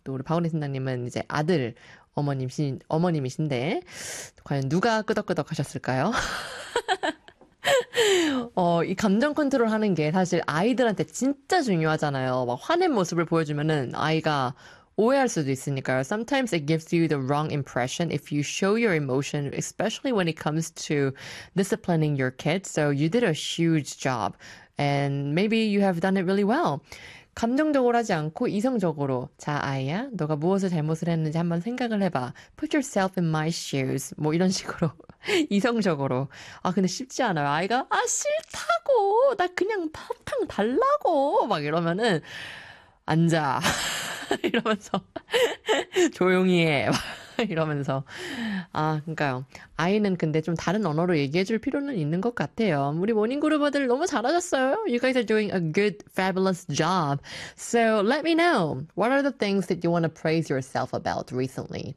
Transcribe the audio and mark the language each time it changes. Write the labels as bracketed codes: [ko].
[ko] 또 우리 박원희 선장님은 이제 아들 어머님이신데, 과연 누가 끄덕끄덕 하셨을까요? 이 감정 컨트롤 하는 게 사실 아이들한테 진짜 중요하잖아요. 막 화낸 모습을 보여주면은 아이가 오해할 수도 있으니까요. [en] Sometimes it gives you the wrong impression if you show your emotion, especially when it comes to disciplining your kids. So you did a huge job. And maybe you have done it really well. [ko] 감정적으로 하지 않고 이성적으로. 자, 아이야, 너가 무엇을 잘못을 했는지 한번 생각을 해봐. [en] Put yourself in my shoes. [ko] 뭐 이런 식으로. 이성적으로. 아, 근데 쉽지 않아요. 아이가, 아, 싫다고! 나 그냥 팝탕 달라고! 막 이러면은, 앉아. 이러면서 조용히 해 이러면서 아 그러니까요 아이는 근데 좀 다른 언어로 얘기해줄 필요는 있는 것 같아요 우리 모닝 그룹어들 너무 잘하셨어요 [en] You guys are doing a good fabulous job So let me know What are the things that you want to praise yourself about recently?